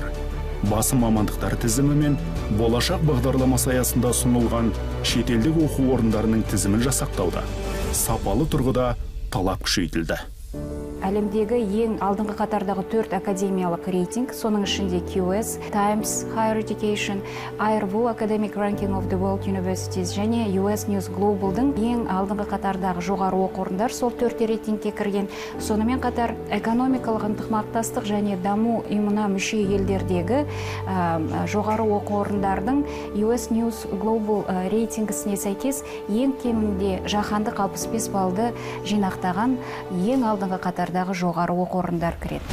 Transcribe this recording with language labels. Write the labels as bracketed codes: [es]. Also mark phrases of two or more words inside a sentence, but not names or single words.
[kk] Басым мамандықтар тізімі мен Болашақ бағдарламасы аясында ұсынылған шетелдік оқу орындарының тізімін жасақтауда сапалы тұрғыда талап күшейтілді. Әлемдегі ең алдыңғы қатардағы 4 академиялық рейтинг, соның ішінде QS, Times Higher Education, IRWU Academic Ranking of the World Universities және US News Global'дың ең алдыңғы қатардағы жоғары оқу орындар сол 4 рейтингке кірген. Сонымен қатар экономикалық ынтымақтастық және даму ұйымына мүше елдердегі жоғары оқу орындардың US News Global рейтингісіне сәйкес ең кемінде жаһандық 65 баллды жинақтаған ең алдыңғы қатардағы жоғары оқу орындар кіреді.